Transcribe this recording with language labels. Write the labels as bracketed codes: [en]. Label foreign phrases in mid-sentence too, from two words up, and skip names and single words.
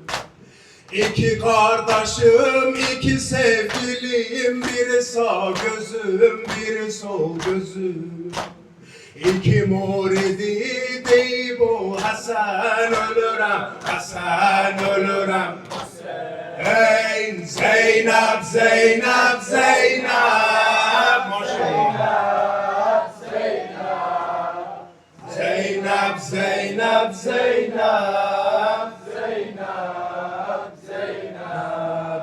[tr] İki kardeşim, iki sevgilim, biri sağ gözüm, biri sol gözüm. [az] İki muridi deyib o Hasan, ölürəm, Hasan, ölürəm. Ey Zeynep, Zeynep, Zeynep, maşallah. Zeynep, Zeynep, Zeynep, Zeynep, Zeynep.